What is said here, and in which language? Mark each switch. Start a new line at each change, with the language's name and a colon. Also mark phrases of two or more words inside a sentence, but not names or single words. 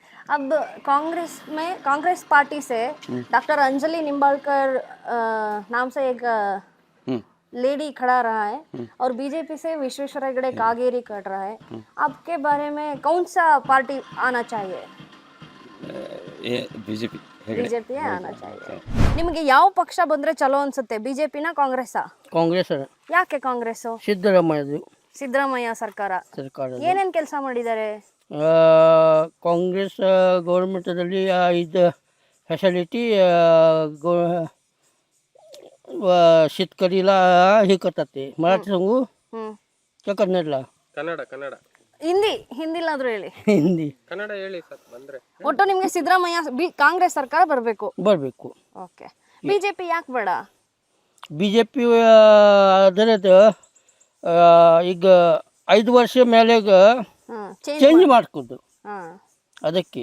Hindi: अब कांग्रेस पार्टी से डॉक्टर अंजलि निंबाळकर नाम से एक लेडी खड़ा रहा है और बीजेपी से विश्वेश्वर हेगड़े कागेरी कर रहा है. आपके बारे में कौन सा पार्टी आना चाहिए? बीजेपी आना चाहिए.
Kannada: ನಿಮಗೆ ಯಾವ ಪಕ್ಷ ಬಂದ್ರೆ ಚಲೋ ಅನ್ಸುತ್ತೆ? ಬಿಜೆಪಿನ ಕಾಂಗ್ರೆಸ್ಸಾ? ಕಾಂಗ್ರೆಸ್. ಯಾಕೆ ಕಾಂಗ್ರೆಸ್? ಸಿದ್ದರಾಮಯ್ಯ ಸರ್ಕಾರ ಏನೇನ್ ಕೆಲಸ ಮಾಡಿದ್ದಾರೆ? ಕಾಂಗ್ರೆಸ್ ಗೌರ್ಮೆಂಟದಲ್ಲಿ ಇದು
Marathi: फॅसिलिटी शेतकरीला हे करतात. ते मराठी सांगू का कन्नडला?
Kannada: ಕನ್ನಡ ಹಿಂದಿಲಾದ್ರೂ ಹೇಳಿ. ಹಿಂದಿ ಕನ್ನಡ ಹೇಳಿ ಸರ್. ಬಂದ್ರೆ ಒಟ್ಟು ನಿಮ್ಗೆ ಸಿದ್ದರಾಮಯ್ಯ ಕಾಂಗ್ರೆಸ್ ಸರ್ಕಾರ ಬರಬೇಕು. ಓಕೆ. ಬಿಜೆಪಿ ಯಾಕೆ ಬೇಡ? ಬಿಜೆಪಿ ಆದರೆ ಈಗ 5 ವರ್ಷ ಮೇಲೆ ಚೇಂಜ್ ಮಾಡ್ಕೊಂಡು ಅದಕ್ಕೆ.